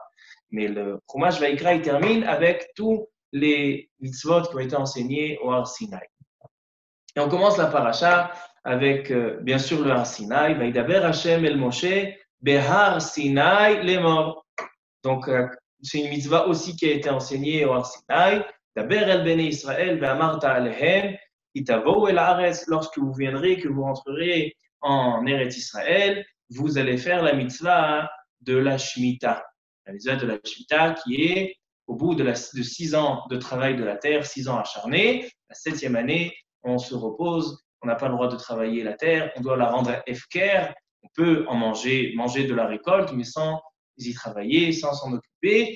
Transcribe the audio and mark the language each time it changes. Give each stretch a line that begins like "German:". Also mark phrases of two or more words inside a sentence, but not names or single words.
French: Mais le Chumash Vaikra, il termine avec tous les mitzvot qui ont été enseignés au Har Sinai. Et on commence la paracha avec, bien sûr, le Har Sinai.
Hebrew: וידבר השם אל משה בהר סיני לאמר.
French: Donc, c'est une mitzvah aussi qui a été enseignée au Har Sinai.
Hebrew: דבר אל בני ישראל ואמרת אלהם כי תבאו אל הארץ,
French: lorsque vous viendrez, que vous rentrerez en Eretz Israël, vous allez faire la mitzvah de la Shemitah. La mitzvah de la Shemitah qui est au bout de 6 ans de travail de la terre, 6 ans acharnés, la 7e année, on se repose, on n'a pas le droit de travailler la terre, on doit la rendre efker, on peut en manger de la récolte, mais sans y travailler, sans s'en occuper.